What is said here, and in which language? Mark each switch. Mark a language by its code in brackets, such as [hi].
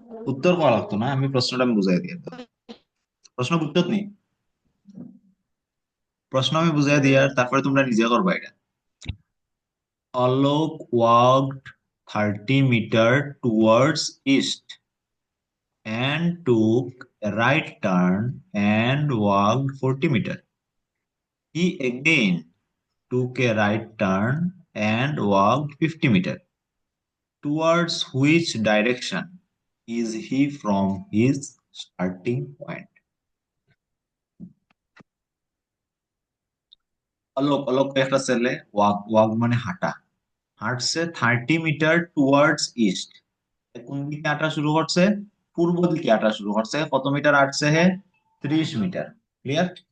[bn] উত্তর করা লাগতো না, আমি প্রশ্নটা আমি বুঝাই দিয়ে দিতাম। প্রশ্ন বুঝছো নি? প্রশ্ন আমি বুঝাই দিয়ে আর তারপরে তোমরা নিজে করবা এটা। [en] Alok walked 30 meter towards east and took a right turn and walked 40 meter. He again took a right turn and walked 50 meter. Towards which direction is he from his starting point? [bn] Alok, Alok একটা ছেলে, walk, walk মানে হাঁটা, হাঁটছে [en] 30 metre towards east. [bn] কোন দিকে হাঁটা শুরু করছে? পূর্ব দিকে হাঁটা শুরু করছে। কত মিটার হাঁটছে হে? 30 মিটার। ক্লিয়ার?